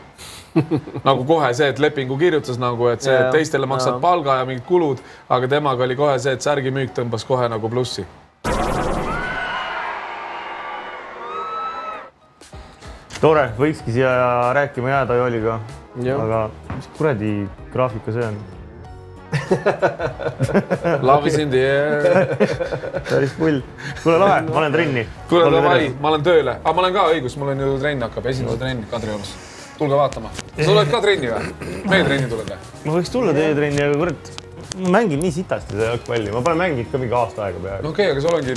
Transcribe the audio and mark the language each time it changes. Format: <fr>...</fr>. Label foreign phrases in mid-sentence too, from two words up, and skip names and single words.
<et>Nagu kohe see, et lepingu kirjutas nagu, et see teistele maksad palga ja mingid kulud, aga temaga oli kohe see, et särgimüük tõmbas kohe nagu plussi. Tore, võikski siia rääkima jääda Jooliga, aga mis kuradi graafika see on?</et> <en>Love is in the air.</en> <et>Päris pull. Kuule lahe, ma olen trenni. Kuule davai, ma olen tööle. Aga ma olen ka õigus, mul on ju trenn hakkab, esimese trenn Kadriorus. Tulge vaatama. Sa oled ka trenni või? Meie trenni tuled või? Ma võiks tulla teie trenni, aga kurat, ma mängin nii sitasti seda jalgpalli. Ma pole mänginud ka mingi aasta aega peale.</et>